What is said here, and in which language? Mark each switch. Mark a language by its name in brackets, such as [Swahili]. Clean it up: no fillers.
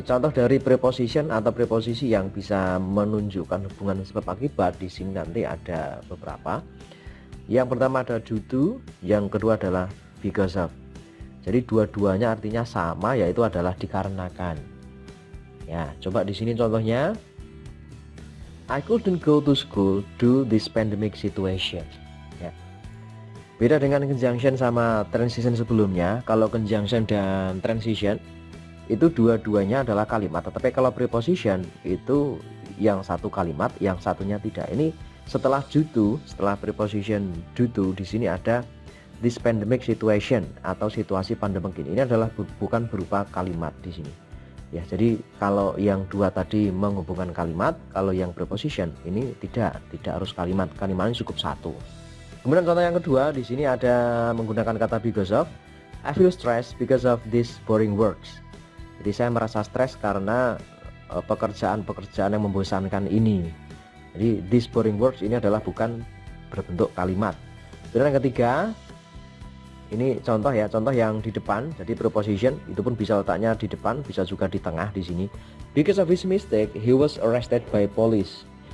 [Indonesian] Contoh dari preposition atau preposisi yang bisa menunjukkan hubungan sebab akibat di sini nanti ada beberapa. Yang pertama ada due to, yang kedua adalah because of. Jadi dua-duanya artinya sama, yaitu adalah dikarenakan. Ya, coba di sini contohnya. [English] I couldn't go to school due this pandemic situation. [Indonesian] Ya. Beda dengan conjunction sama transition sebelumnya. Kalau conjunction dan transition itu dua-duanya adalah kalimat, tetapi kalau preposition itu yang satu kalimat, yang satunya tidak. Ini setelah due to, setelah preposition due to, di sini ada [English] this pandemic situation [Indonesian] atau situasi pandemik ini. Ini adalah bukan berupa kalimat di sini. Ya, jadi kalau yang dua tadi menghubungkan kalimat, kalau yang preposition ini tidak harus kalimat. Kalimatnya cukup satu. Kemudian contoh yang kedua di sini ada menggunakan kata because of. [English] I feel stressed because of this boring works. [Indonesian] Jadi saya merasa stres karena pekerjaan-pekerjaan yang membosankan ini. Jadi [English] this boring works [Indonesian] ini adalah bukan berbentuk kalimat. Kemudian yang ketiga, ini contoh ya, contoh yang di depan. Jadi preposition itu pun bisa letaknya di depan, bisa juga di tengah di sini. [English] Because of his mistake, he was arrested by police.